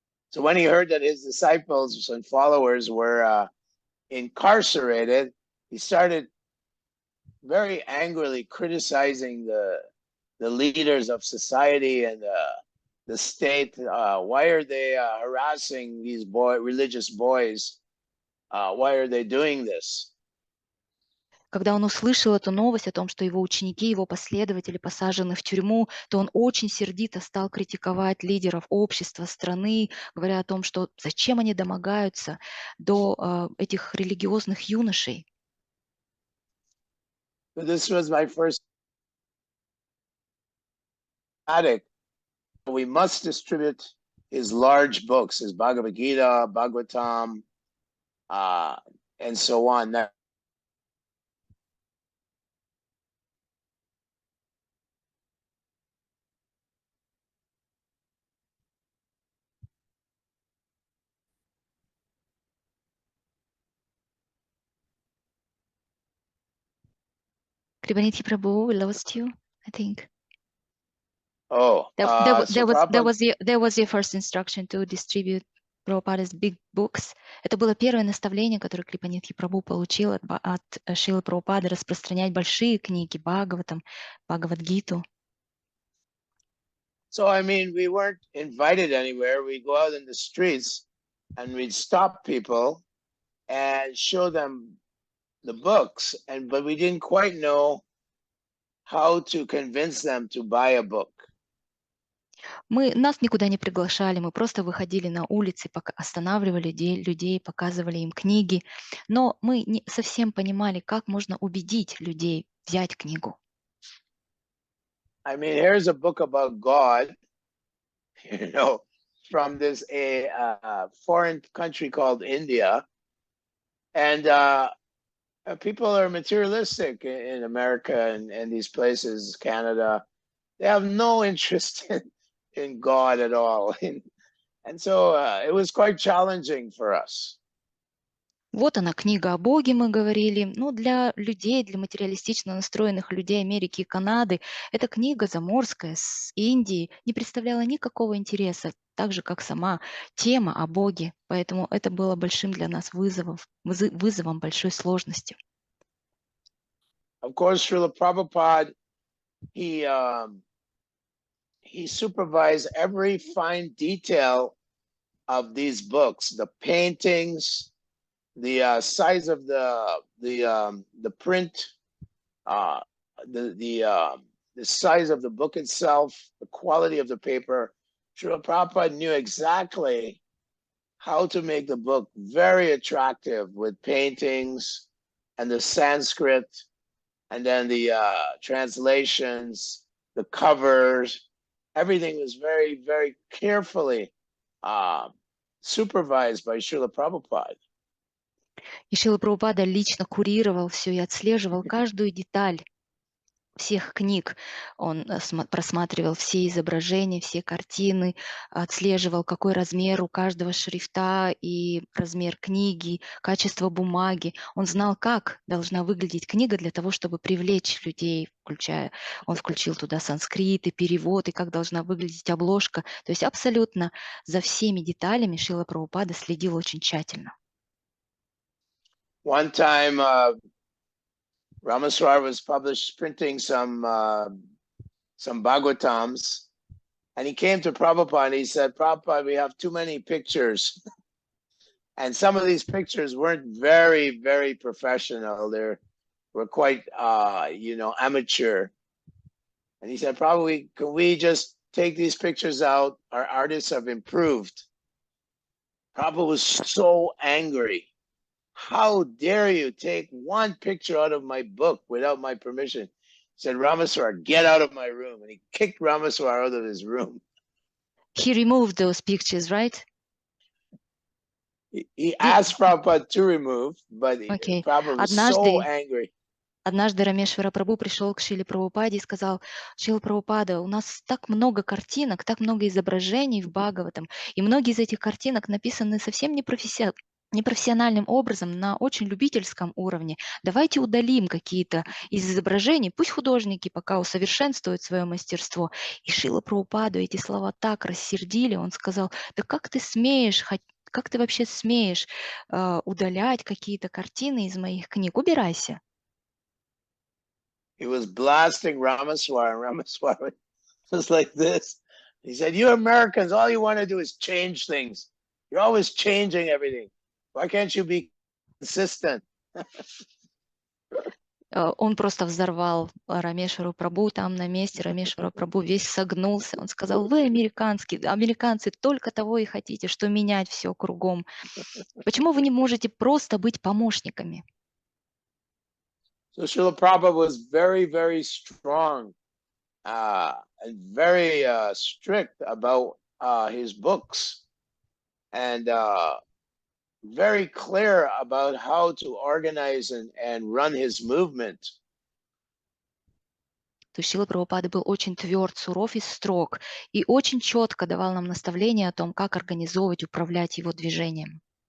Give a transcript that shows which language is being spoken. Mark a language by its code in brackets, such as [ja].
[en] So when he heard that his disciples and followers were incarcerated, he started very angrily criticizing the leaders of society and the state, why are they harassing these religious boys? Why are they doing this? [ru] Когда он услышал эту новость о том, что его ученики, его последователи посажены в тюрьму, то он очень сердито стал критиковать лидеров общества, страны, говоря о том, что зачем они домогаются до этих религиозных юношей. [en] This was my first addict. We must distribute his large books, his Bhagavad Gita, Bhagavatam, and so on. Kribaniti Prabhu, we lost you, I think. Oh, That was your first instruction to distribute Prabhupada's big books. [ru] Это было первое наставление, которое Крипанитхи Прабху получил от Шрилы Прабхупады, распространять большие книги, Бхагаватам, Бхагавад-гиту. [en] So, I mean, we weren't invited anywhere. We'd go out in the streets and we'd stop people and show them the books, but we didn't quite know how to convince them to buy a book. [ru] Нас никуда не приглашали, мы просто выходили на улицы, останавливали людей, показывали им книги, но мы не совсем понимали, как можно убедить людей взять книгу. [en] I mean, here's a book about God, from this foreign country called India, and people are materialistic in America and these places, Canada. They have no interest in God at all, and so it was quite challenging for us. [ru] Вот она, книга о Боге, мы говорили. Ну, для людей, для материалистично настроенных людей Америки и Канады, эта книга заморская с Индии не представляла никакого интереса, так же, как сама тема о Боге. Поэтому это было большим для нас вызовом большой сложностью. [en] Of course, Srila Prabhupada, he supervised every fine detail of these books, the paintings, the size of the print, the size of the book itself, the quality of the paper. Srila Prabhupada knew exactly how to make the book very attractive with paintings and the Sanskrit, and then the translations, the covers. Everything was very, very carefully supervised by Srila Prabhupada. [ru] И Шрила Прабхупада лично курировал все и отслеживал каждую деталь всех книг. Он просматривал все изображения, все картины, отслеживал, какой размер у каждого шрифта и размер книги, качество бумаги. Он знал, как должна выглядеть книга для того, чтобы привлечь людей, он включил туда санскрит и перевод, и как должна выглядеть обложка. То есть абсолютно за всеми деталями Шрила Прабхупада следил очень тщательно. [en] One time, Ramaswar was printing some Bhagavatams, and he came to Prabhupada and he said, Prabhupada, we have too many pictures. And some of these pictures weren't very, very professional. They were quite, amateur. And he said, Prabhupada, can we just take these pictures out? Our artists have improved. Prabhupada was so angry. How dare you take one picture out of my book without my permission? He said, Ramaswar, get out of my room. And he kicked Ramaswar out of his room. He removed those pictures, right? He asked Prabhupada to remove, but Prabhupada was so angry. [ru] Однажды Рамешвара Прабху пришел к Шриле Прабхупаде и сказал: Шрила Прабхупада, у нас так много картинок, так много изображений в Бхагаватам, и многие из этих картинок написаны совсем непрофессиональным образом, на очень любительском уровне. Давайте удалим какие-то из изображений, пусть художники пока усовершенствуют свое мастерство. И Шрила Прабхупаду эти слова так рассердили, он сказал: да как ты смеешь, как ты вообще смеешь удалять какие-то картины из моих книг? Убирайся. [en] He was blasting Ramaswar, and Ramaswar was like this. He said, you Americans, all you want to do is change things. You're always changing everything. Why can't you be consistent? [ru] Он просто взорвал Рамешвару Прабху там на месте. Рамешвара Прабху весь согнулся. Он сказал, вы американцы только того и хотите, что менять все кругом. Почему вы не можете просто быть помощниками? [en] So Srila Prabhupada was very, very strong and very strict about his books and very clear about how to organize and run his movement. [ru] То есть Шрила Прабхупада был очень тверд, суров и строг, и очень четко давал нам наставления о том, как организовывать, управлять его движением.